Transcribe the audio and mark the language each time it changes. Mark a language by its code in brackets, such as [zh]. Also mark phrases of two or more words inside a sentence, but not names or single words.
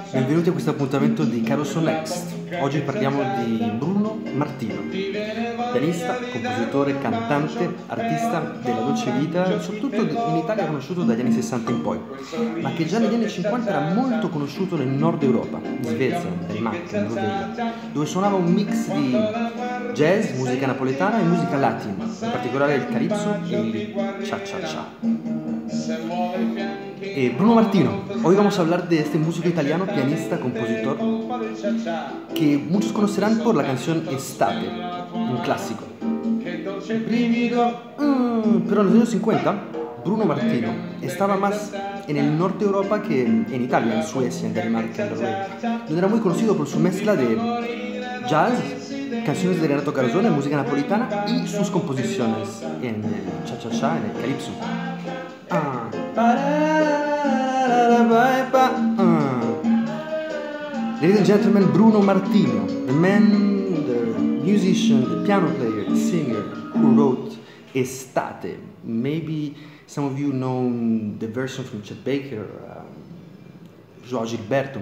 [it] Benvenuti a questo appuntamento di Carousel Next. Oggi parliamo di Bruno Martino, pianista, compositore, cantante, artista della dolce vita, soprattutto in Italia conosciuto dagli anni 60 in poi, ma che già negli anni 50 era molto conosciuto nel nord Europa, in Svezia, Danimarca, Norvegia, dove suonava un mix di jazz, musica napoletana e musica latina, in particolare il calypso e il cha-cha-cha. Bruno Martino, [es] hoy vamos a hablar de este músico italiano, pianista, compositor, que muchos conocerán por la canción Estate, un clásico. Pero en los años 50, Bruno Martino estaba más en el norte de Europa que en Italia, en Suecia, en Dinamarca, en Noruega, donde era muy conocido por su mezcla de jazz, canciones de Renato Carosone, música napolitana y sus composiciones en el cha-cha-cha, en el calypso. [en] Ladies and gentlemen, Bruno Martino, the man, the musician, the piano player, the singer who wrote Estate. Maybe some of you know the version from Chet Baker, Joao Gilberto.